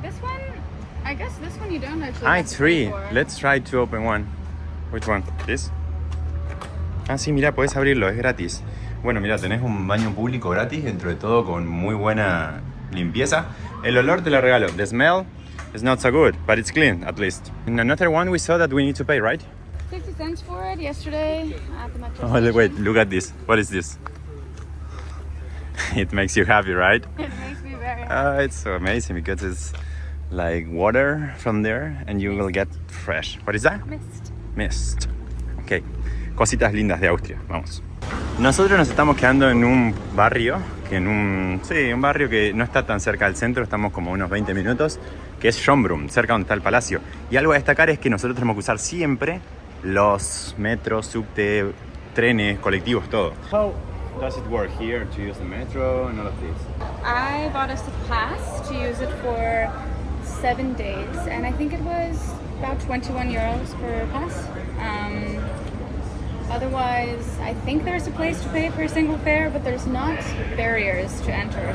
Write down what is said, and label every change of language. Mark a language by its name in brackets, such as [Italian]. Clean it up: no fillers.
[English] This one, I guess this one you don't actually. Ah, have it's to pay free. for. Let's try to open one. Which one? This? [Spanish] Ah, sí, mira, puedes abrirlo, es gratis. Bueno, mira, tenés un baño público gratis, dentro de todo con muy buena limpieza. El olor te lo regalo. [English] The smell is not so good, but it's clean at least. In another one we saw that we need to pay, right? 50 cents for it yesterday at the metro Oh, station. wait, look at this. What is this? It makes you happy, right? It makes me very happy. It's so amazing because it's like water from there and you will get fresh. What is that? Mist. Mist. Ok. [Spanish] Cositas lindas de Austria. Vamos. Nosotros nos estamos quedando en un barrio, un barrio que no está tan cerca del centro, estamos como unos 20 minutos, que es Schönbrunn, cerca donde está el palacio. Y algo a destacar es que nosotros tenemos que usar siempre los metros, subte, trenes, colectivos, todo. [English] How does it work here to use the metro and all of this? I bought us a pass to use it for 7 days, and I think it was about 21 euros per pass. Otherwise, I think there's a place to pay for a single fare, but there's not barriers to enter.